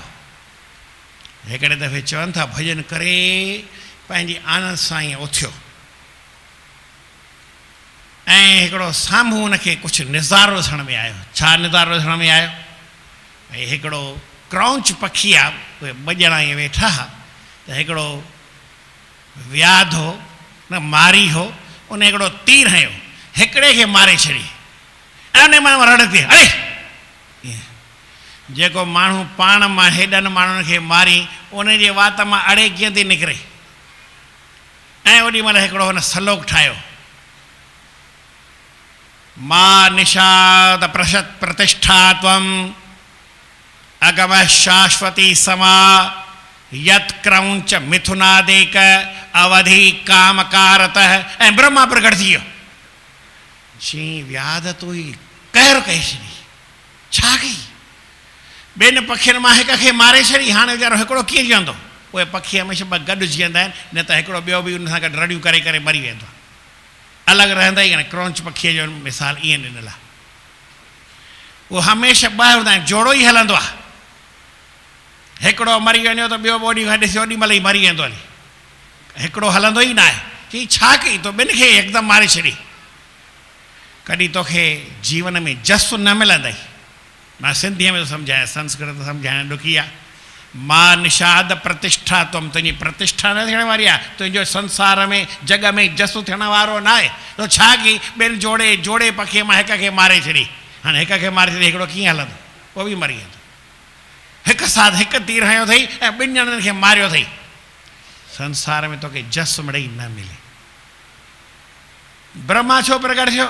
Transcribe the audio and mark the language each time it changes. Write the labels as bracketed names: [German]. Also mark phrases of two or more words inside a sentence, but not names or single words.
[Sindhi] हिकिड़े दफ़े चवनि था भॼन करे पंहिंजी आनंद सां ई उथियो ऐं हिकिड़ो साम्हूं हुनखे कुझु निज़ारो ॾिसण में आयो। छा निज़ारो ॾिसण में आयो? भई हिकिड़ो क्रौंच पखी आहे, उहे ॿ ॼणा ईअं वेठा हुआ त हिकिड़ो व्याध हो न मारी हो, उन हिकिड़ो तीर हयो, हिकिड़े खे मारे छॾी ऐं उन मन में रड़ थी अरे जेको माण्हू पाण मां हेॾनि माण्हुनि खे मारी उन जे वात मां अड़े कीअं थी निकिरे। ऐं ओॾी महिल हिकिड़ो हुन सलोक ठाहियो, [Sanskrit] मां निषाद प्रशत प्रतिष्ठा त्वम अगम शाश्वती समा यत क्रौंच मिथुनादेक अवधि कामकारत। [Sindhi] ऐं ब्रह्मा प्रकट थी वियो, चई व्याध तूं ई कहर कई छॾी, छा कई? ॿिनि पखियुनि मां हिक खे मारे छॾी, हाणे वीचारो हिकिड़ो कीअं जीअंदो? उहे पखी हमेशह ॿ गॾु जीअंदा आहिनि, न त हिकिड़ो ॿियो बि उन सां गॾु रड़ियूं करे करे मरी वेंदो आहे, अलॻि रहंदा ई कान। क्रौंच पखीअ जो मिसाल ईअं ॾिनल आहे, उहो हमेशह ॿ हूंदा आहिनि, जोड़ो ई हलंदो आहे। हिकिड़ो मरी वञो त ॿियो ओॾी खां ॾिसी ओॾी महिल ई मरी वेंदो हली, हिकिड़ो हलंदो ई न आहे। चई छा कई तो ॿिनि खे हिकदमि मारे छॾी? कॾहिं तोखे जीवन में जस न मिलंदई। मां सिंधीअ में सम्झायां, संस्कृत सम्झाइण ॾुखी आहे। [Sanskrit] मां निषाद प्रतिष्ठा तुम, [Sindhi] तुंहिंजी प्रतिष्ठा न थियण वारी आहे, तुंहिंजो संसार में जग में जसु थियण वारो न आहे। तो छा कई? ॿिनि जोड़े पखीअ मां हिक खे मारे छॾी। हाणे हिक खे मारे छॾी, हिकिड़ो कीअं हलंदो? उहो बि मरी वेंदो। हिकु साथ हिकु तीर हयो अथई ऐं ॿिनि ॼणनि खे मारियो अथई। संसार में तोखे जस मिड़ई न मिले। ब्रह्मा छो प्रकट थियो?